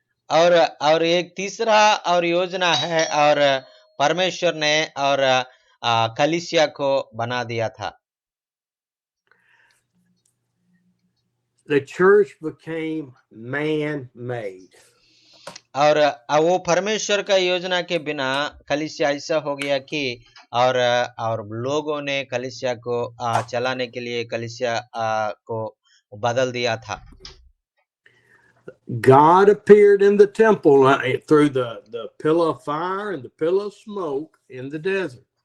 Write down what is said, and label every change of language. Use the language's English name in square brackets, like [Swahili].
[Hindi] और एक तीसरा और योजना है और परमेश्वर ने और कलीसिया को बना दिया था। [English] The church became man-made. [Hindi] और वो परमेश्वर का योजना के बिना कलीसिया ऐसा हो गया कि और लोगों ने कलीसिया को चलाने के लिए कलीसिया को बदल दिया था। [English] God appeared in the temple through the pillar of fire and the pillar of smoke in the desert.